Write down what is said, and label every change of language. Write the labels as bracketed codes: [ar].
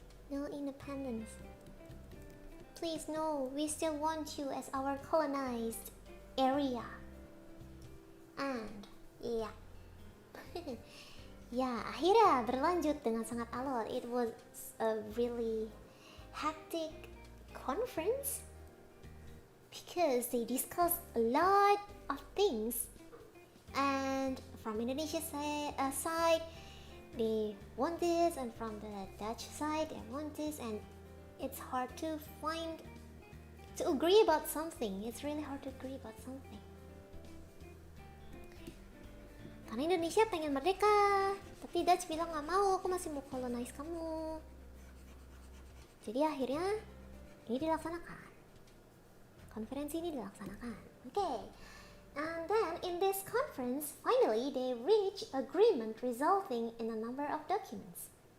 [en] No independence. Please, no, we still want you as our colonized area. And, yeah. [id] Ya, akhirnya berlanjut dengan sangat alot. [en] It was a really hectic conference because they discussed a lot of things, and from Indonesia's side they want this, and from the Dutch side they want this, and it's hard to agree about something. It's really hard to agree about something. [id] Karena Indonesia pengen merdeka, tapi Dutch bilang nggak mau, aku masih mau colonize kamu. Jadi akhirnya ini dilaksanakan. Konferensi ini dilaksanakan. [en] Okay. And then in this conference, finally they reach agreement resulting in a number of documents.